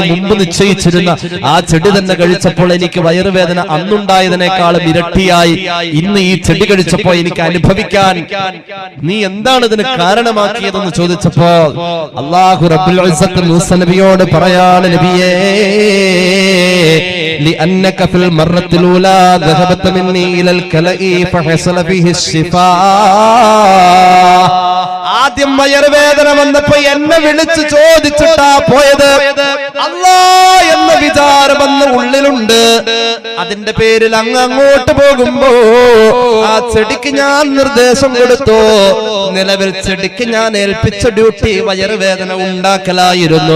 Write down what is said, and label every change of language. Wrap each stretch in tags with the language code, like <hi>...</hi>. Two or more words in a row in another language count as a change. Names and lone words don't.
<ml>മുമ്പ് നിശ്ചയിച്ചിരുന്ന ആ ചെടി തന്നെ കഴിച്ചപ്പോൾ എനിക്ക് വയറുവേദന അന്നുണ്ടായതിനേക്കാളും ഇരട്ടിയായി ഇന്ന് ഈ ചെടി കഴിച്ചപ്പോ എനിക്ക് അനുഭവിക്കാൻ നീ എന്താണ് ഇതിന് കാരണമാക്കിയതെന്ന് ചോദിച്ചപ്പോ</ml> <ar>الله رب العزة</ar> <ml>മൂസ നബിയോട് പറയാണ്, നബിയേ</ml> <ar>لأنك في المرة الأولى ذهبت مني إلى الكلأ فحصل فيه الشفاء.</ar> <ml>ആദ്യം വയറുവേദന വന്നപ്പോ എന്നെ വിളിച്ച് ചോദിച്ചിട്ടാ പോയത്. അല്ലാ എന്ന വിചാരം അന്ന് ഉള്ളിലുണ്ട്. അതിന്റെ പേരിൽ അങ്ങോട്ട് പോകുമ്പോ ആ ചെടിക്ക് ഞാൻ നിർദ്ദേശം കൊടുത്തു. നിലവിൽ ചെടിക്ക് ഞാൻ ഏൽപ്പിച്ച ഡ്യൂട്ടി വയറുവേദന ഉണ്ടാക്കലായിരുന്നു.</ml>